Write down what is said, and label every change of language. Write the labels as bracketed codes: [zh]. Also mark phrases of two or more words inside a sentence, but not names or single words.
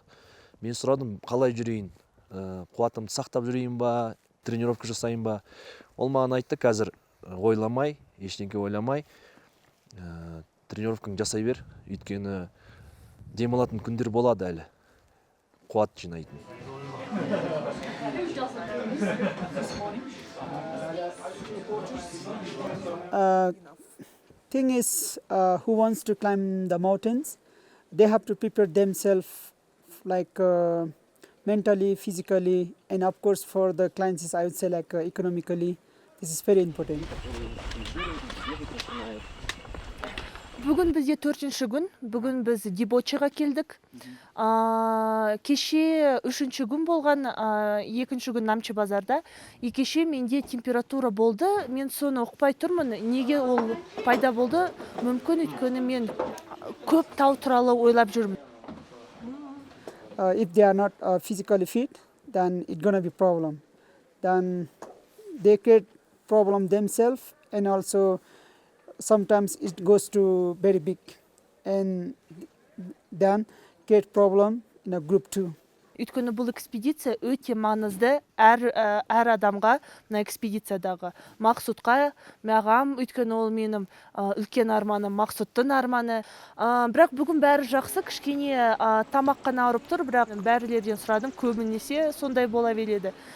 [kk] Мен сұрадым, қалай жүрейін? Қуатымды сақтап жүрейін ба, тренировка жасайын ба? Ол маған айтты, қазір ойламай, ештеңке ойламай, тренировканы жасай бер, өйткені демалатын күндер болады әлі. Қуат жинайтын. [en] Thing is, who wants to climb the mountains, they have to prepare themselves like mentally, physically, and of course for the clients, I would say like economically. This is very important. [kk] Бүгін бізде 4-ші күн, бүгін біз Дибочыға келдік. Кеше 3-ші күн болған, 2-ші күн Намчы базарда. Кеше менде температура болды, мен соны ұқпай тұрмын, неге ол пайда болды, мүмкін өйткені мен көп тау туралы ойлап жүрмін. [en] If they are not physically fit, then it's gonna be problem. Then they create problem themselves, and also sometimes it goes to very big, and then create problem in a group too. [kk] Өйткені бұл экспедиция өте маңызды әр адамға, мына экспедициядағы Мақсұтқа, маған, өйткені ол менің үлкен арманым, Мақсұттың арманы. Бірақ бүгін бәрі жақсы, кішкене тамақ қана ауырып тұр, бірақ бәрілерден сұрадым, көбінесе сондай бола береді.